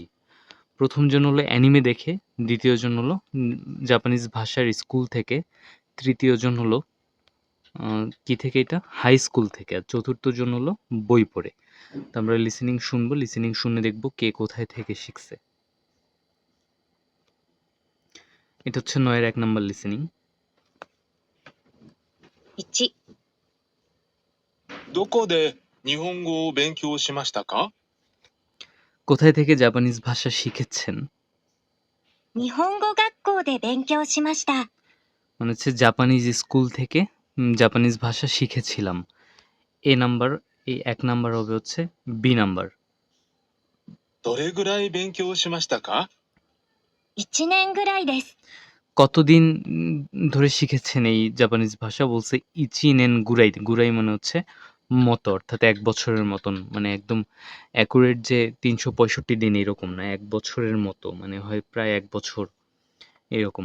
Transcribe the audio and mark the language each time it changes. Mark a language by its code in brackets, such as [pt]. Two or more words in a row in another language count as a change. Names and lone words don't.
[bn] প্রথম জন হলো অ্যানিমে দেখে, দ্বিতীয় জন হলো জাপানিজ ভাষার স্কুল থেকে, তৃতীয় জন হলো কি থেকে, এটা [en] high school [bn] থেকে, আর চতুর্থ জন হলো বই পড়ে। তো আমরা লিসেনিং শুনবো, লিসেনিং শুনে দেখবো কে কোথায় থেকে শিখছে। এটা হচ্ছে ৯-এর ১ নাম্বার লিসেনিং। [ja] 1、どこで日本語を勉強しましたか？ [bn] কোথায় থেকে জাপানিজ ভাষা শিখেছেন। [ja] 日本語学校で勉強しました。 [bn] মানে হচ্ছে [en] Japanese school [bn] থেকে জাপানিজ ভাষা শিখেছিলাম। এ নাম্বার, এই ১ নাম্বার হবে হচ্ছে বি নাম্বার। [ja] どれぐらい勉強しましたか？ 1年ぐらいです。 [bn] কতদিন ধরে শিখেছেন এই জাপানিজ ভাষা। বলছে [ja] 一年ぐらい, [bn] গুরাই মানে হচ্ছে মতো, অর্থাৎ ১ বছরের মতন, মানে একদম অ্যাকুরেট যে ৩৬৫ দিন এরকম না, ১ বছরের মতো, মানে হয় প্রায় ১ বছর এরকম।